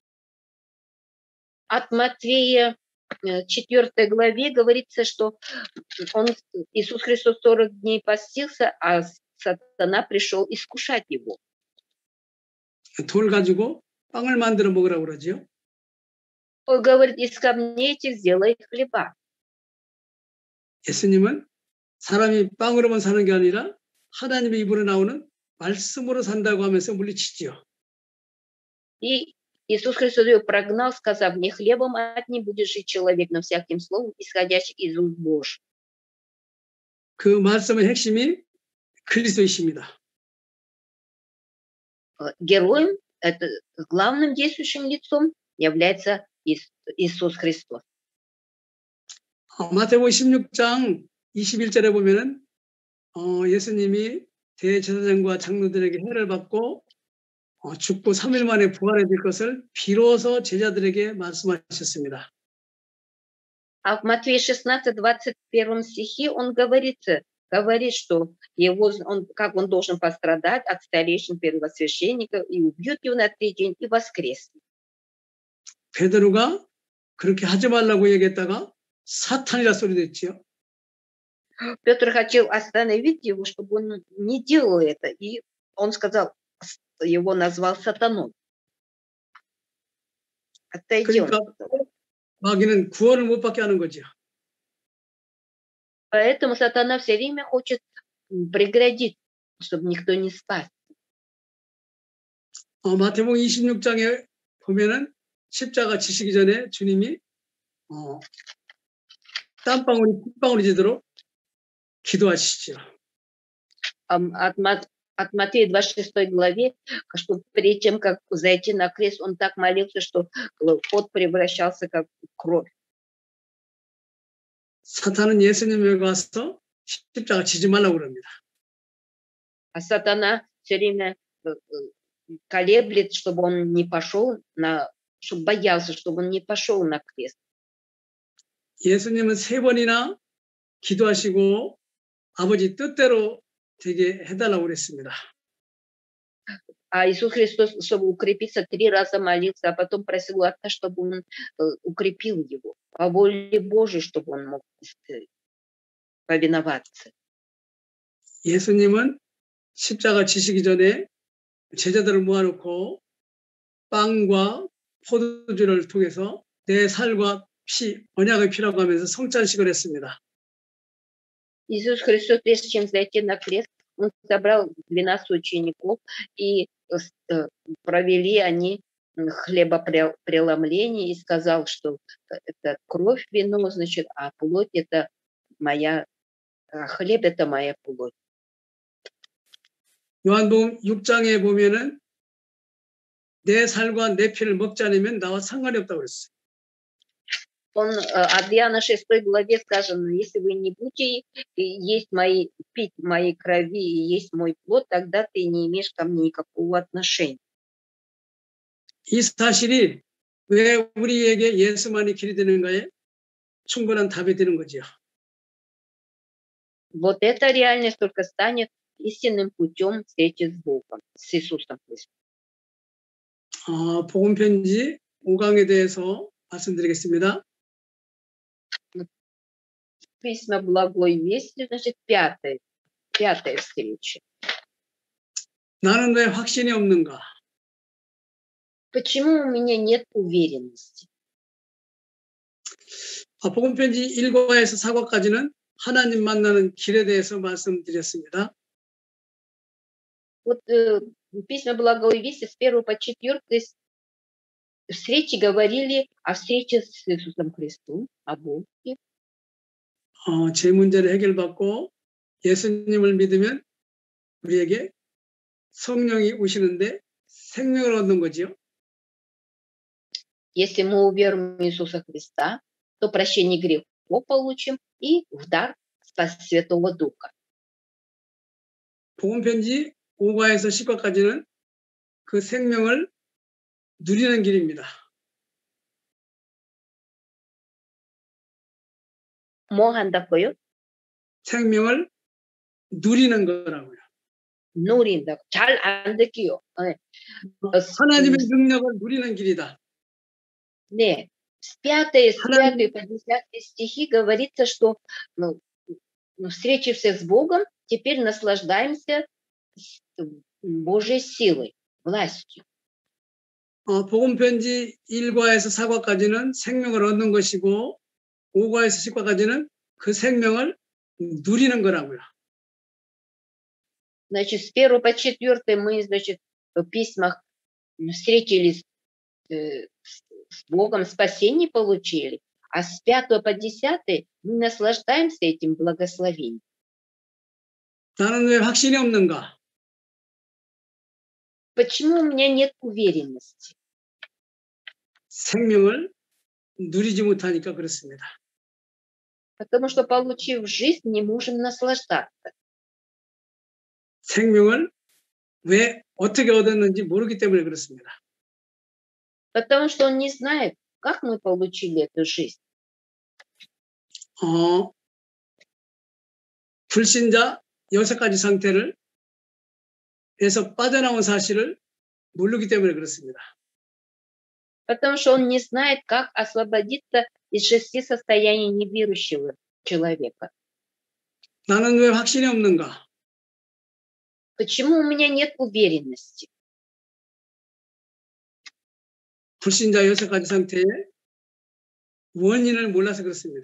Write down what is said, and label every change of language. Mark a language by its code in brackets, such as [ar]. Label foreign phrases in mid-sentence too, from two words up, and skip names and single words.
[ru] От Матфея 4 главе говорится, что Иисус Христос 40 дней постился, а сатана пришел искушать его. [ko] 돌 가지고 빵을 만들어 먹으라고 그러죠. [ru] Он говорит, из камней этих сделай хлеба. [ko] 예수님은 사람이 빵으로만 사는 게 아니라 하나님의 입으로 나오는 말씀으로 산다고 하면서 물리치지요. [ru] И Иисус Христос его прогнал, сказав, не хлебом одни будет жить человек, но всяким словом, исходящим из уст Божьих. [ko] 그 말씀의 핵심이 그리스도이십니다. [ru] Героем, это главным действующим лицом является Иисус Христос. [ko] 마태복음 16장 21절에 보면은 예수님이 대제사장과 장로들에게 해를 받고 죽고 3일 만에 부활해 될 것을 비로소 제자들에게 말씀하셨습니다. [ru] А в Матфея 16, 21 стихе он говорит, что как он должен пострадать от старейшин первосвященников, и убьют его на третий день, и воскреснет. [ko] 베드로가 그렇게 하지 말라고 얘기했다가 사탄이라 소리 냈지요. [ru] Петр хотел остановить его, чтобы он не делал это, и он сказал, его назвал сатаной. Отойди. [ko] 그러니까 마귀는 구원을 못 받게 하는 거죠. [ru] Поэтому сатана все время хочет преградить, чтобы никто не спас. [ko] 마태복음 26장에 보면은 십자가 지시기 전에 주님이 땀방울이 핏방울이 지도록 기도하시죠. [ru] От Матфея 26 главе, что перед тем, как зайти на крест, он так молился, что пот превращался как кровь. [ko] 사탄은 예수님에게 와서 십자가 지지 말라고 그럽니다. [ru] А сатана все время колеблет, чтобы он не пошел чтобы боялся, чтобы он не пошел на крест. [ko] 예수님은 3번이나 기도하시고 아버지 뜻대로 되게 해달라고 그랬습니다. [ru] А Иисус Христос, чтобы укрепиться, 3 раза молился, а потом просил у Отца, чтобы он укрепил его, по воле Божией, чтобы он мог повиноваться. [ko] 예수님은 십자가 지시기 전에 제자들을 모아놓고 빵과 포도주를 통해서 내 살과 피, 언약의 피라고 하면서 성찬식을 했습니다. [ru] Иисус Христос, прежде чем зайти на крест, он собрал 12 учеников, и провели они хлебопреломление, и сказал, что это кровь, вино, значит, а плоть это моя, хлеб это моя плоть. [ko] 요한복음 6장에 보면은 내 살과 내 피를 먹지 않으면 나와 상관이 없다고 그랬어요. [ru] От Иоанна 6 главе сказано, если вы не будете пить моей крови и есть мой плод, тогда ты не имеешь ко мне никакого отношения. [ko] 이 사실이 왜 우리에게 예수만이 길이 되는가에 충분한 답이 되는 거죠. [ru] Вот эта реальность только станет истинным путем встречи с Богом, с Иисусом Христом. [ko] 복음 편지 5강에 대해서 말씀드리겠습니다. [ru] Письма благой вести, значит, пятая встреча. [ko] 나는 왜 확신이 없는가? [ru] Почему у меня нет уверенности? [ko] 복음 편지 1과에서 4과까지는 하나님 만나는 길에 대해서 말씀드렸습니다. [ru] Вот письма благой вести с 1 по 4 встречи говорили о встрече с Иисусом Христом, о Боге. [ko] 제 문제를 해결받고 예수님을 믿으면 우리에게 성령이 오시는데 생명을 얻는 거지요. [ru] Если мы уверуем в Иисуса Христа, то прощение грехов получим и в дар Святого Духа. [ko] 복음 편지 5과에서 10과까지는 그 생명을 누리는 길입니다. 뭐 한다고요? 생명을 누리는 거라고요. 누린다. 잘 안 듣기요. 하나님의 능력을 누리는 길이다. 네. [ru] С 5 по 10 стихи говорится, что встретившись с Богом, теперь наслаждаемся Божьей силой, властью. [ko] 복음 편지 1과에서 4과까지는 생명을 얻는 것이고 5과에서 10과까지는 그 생명을 누리는 거라고요. [ru] Значит, с 1 по 4 мы, значит, в письмах встретились с Богом, спасение получили, а с 5 по 10 мы наслаждаемся этим благословением. [ko] 나는 왜 확신이 없는가? [ru] Почему у меня нет уверенности? [ko] 생명을 누리지 못하니까 그렇습니다. [ru] Потому что, получив жизнь, не можем наслаждаться. [ko] 생명을 왜 어떻게 얻었는지 모르기 때문에 그렇습니다. [ru] Потому что он не знает, как мы получили эту жизнь. [ko] 불신자 6가지 상태를 에서 빠져나온 사실을 모르기 때문에 그렇습니다. [ru] Потому что он не знает, как освободиться из 6 состояний неверующего человека. [ko] 나는 왜 확신이 없는가? [ru] Почему у меня нет уверенности? [ko] 불신자 6가지 상태의 원인을 몰라서 그렇습니다.